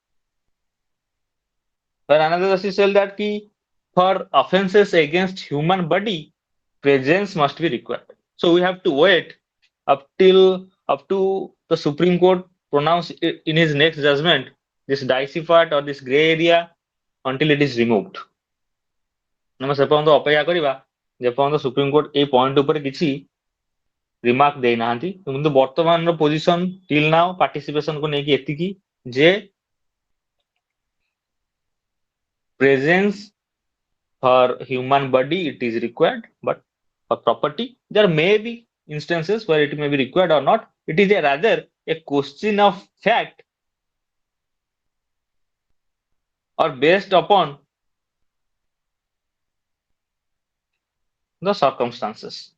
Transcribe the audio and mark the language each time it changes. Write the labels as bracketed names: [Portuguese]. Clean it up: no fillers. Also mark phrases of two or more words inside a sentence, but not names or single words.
[English] Where another justice said that key for offenses against human body, presence must be required. So we have to wait up to the Supreme Court pronounce in his next judgment this dicey part or this gray area until it is removed. [Odia] ଆମେ ସେ ପର୍ଯ୍ୟନ୍ତ ଅପେକ୍ଷା କରିବା ଯେପର୍ଯ୍ୟନ୍ତ ସୁପ୍ରିମକୋର୍ଟ ଏଇ ପଏଣ୍ଟ ଉପରେ କିଛି ରିମାର୍କ ଦେଇନାହାନ୍ତି। କିନ୍ତୁ ବର୍ତ୍ତମାନର ପୋଜିସନ [English] till now [Odia] ପାର୍ଟିସିପେସନକୁ ନେଇକି ଏତିକି ଯେ [English] presence for human body it is required, but for property there may be instances where it may be required or not. It is rather a question of fact or based upon the circumstances.